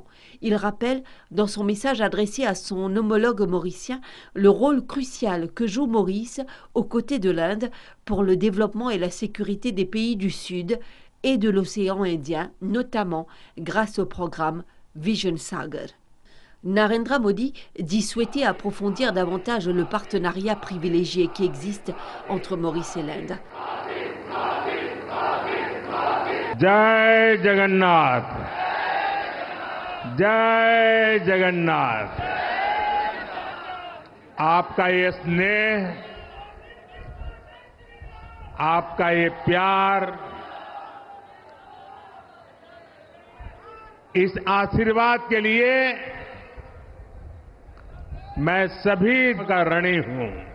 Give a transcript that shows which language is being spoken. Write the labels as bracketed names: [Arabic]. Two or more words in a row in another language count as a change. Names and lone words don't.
[French] Il rappelle, dans son message adressé à son homologue mauricien, le rôle crucial que joue Maurice aux côtés de l'Inde pour le développement et la sécurité des pays du Sud et de l'océan Indien, notamment grâce au programme Vision Sagar. Narendra Modi dit souhaiter approfondir davantage le partenariat privilégié qui existe entre Maurice et l'Inde. [Hindi] जय जगन्नाथ, जय जगन्नाथ. आपका ये स्नेह, आपका ये प्यार, इस आशीर्वाद के लिए मैं सभी का ऋणी हूं।